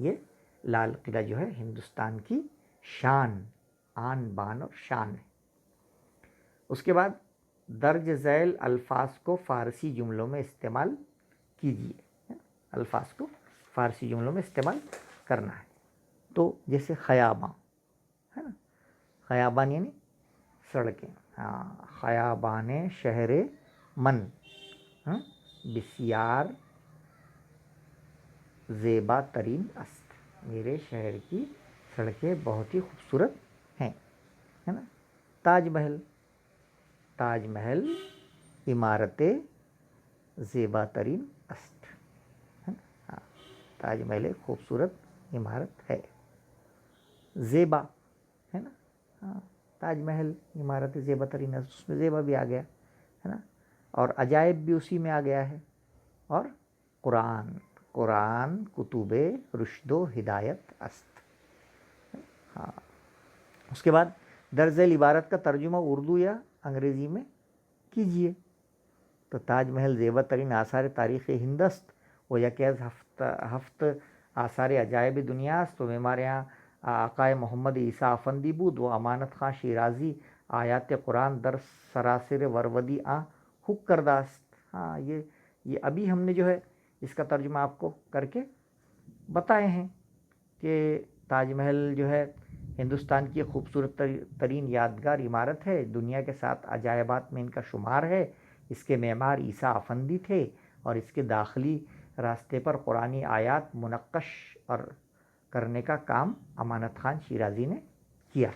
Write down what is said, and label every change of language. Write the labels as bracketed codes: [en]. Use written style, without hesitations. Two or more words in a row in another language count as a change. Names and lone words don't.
[ur] یہ لال قلعہ جو ہے ہندوستان کی شان، آن بان اور شان ہے۔ اس کے بعد درج ذیل الفاظ کو فارسی جملوں میں استعمال کیجیے، الفاظ کو فارسی جملوں میں استعمال کرنا ہے۔ تو جیسے خیاباں ہے نا، خیابان یعنی سڑکیں، خیابان شہر من، بسیار زیبا ترین است، میرے شہر کی سڑکیں بہت ہی خوبصورت ہیں، ہے نا۔ [fa] تاج محل، تاج محل عمارت زیبا ترین است، [ur] تاج محل ایک خوبصورت عمارت ہے۔ زیبا ہے نا، [fa] تاج محل عمارت زیبا ترین است، [ur] اس میں زیبا بھی آ گیا ہے نا، اور عجائب بھی اسی میں آ گیا ہے۔ [fa] اور قرآن، قرآن کتب رشد و ہدایت است۔ [ur] اس کے بعد درج ذیل عبارت کا ترجمہ اردو یا انگریزی میں کیجیے۔ [fa] تو تاج محل زیبا ترین آثار تاریخ ہند است و یکی از ہفت آثار عجائب دنیا است و معمار یہاں آقای محمد عیسیٰ افندی بود و امانت خان شیرازی آیات قرآن در سراسر ورودی حک کردہ است۔ [ur] یہ ابھی ہم نے جو ہے اس کا ترجمہ آپ کو کر کے بتائے ہیں کہ تاج محل جو ہے ہندوستان کی خوبصورت ترین یادگار عمارت ہے، دنیا کے 7 عجائبات میں ان کا شمار ہے۔ اس کے معمار عیسیٰ افندی تھے اور اس کے داخلی راستے پر قرآنی آیات منقش اور کرنے کا کام امانت خان شیرازی نے کیا۔